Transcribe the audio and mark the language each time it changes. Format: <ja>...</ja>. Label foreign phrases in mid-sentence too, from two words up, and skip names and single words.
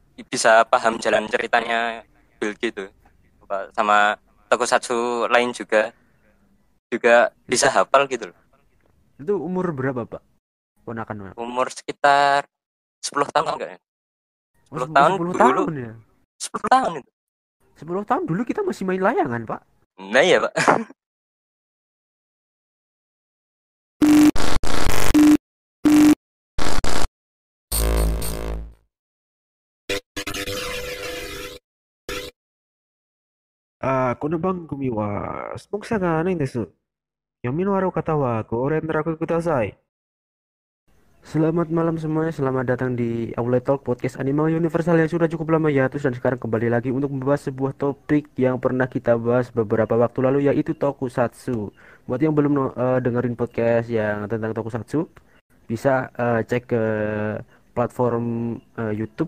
<id>bisa paham jalan ceritanya Bill gitu. Sama tokusatsu lain juga bisa hafal gitu loh. Itu umur berapa, Pak? Ponakan, Pak? Umur sekitar 10 tahun enggak ya? Oh, 10 tahun 10 dulu, tahun ya. 10 tahun itu. 10 tahun dulu kita masih main layangan, Pak. Nah ya Pak.</id> <ja>Ah, この番組は、スポンサーがないんです。読みのある方はご連絡ください。</ja> <id>Selamat malam semuanya, selamat datang di Outlet Talk Podcast Animal Universal yang sudah cukup lama hiatus dan sekarang kembali lagi untuk membahas sebuah topik yang pernah kita bahas beberapa waktu lalu yaitu Tokusatsu. Buat yang belum dengerin podcast yang tentang Tokusatsu, bisa cek ke platform YouTube.</id>